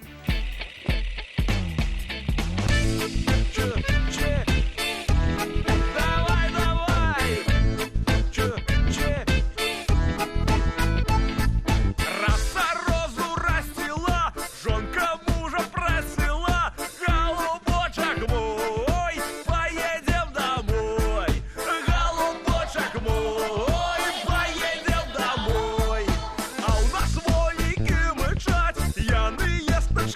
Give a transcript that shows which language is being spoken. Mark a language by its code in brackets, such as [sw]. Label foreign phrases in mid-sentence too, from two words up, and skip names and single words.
[ru] Давай, давай! Роса розу растила, жонка мужа просила, голубочек мой, поедем домой. Голубочек мой, поедем домой. [be] А у нас волики мычать, яны есть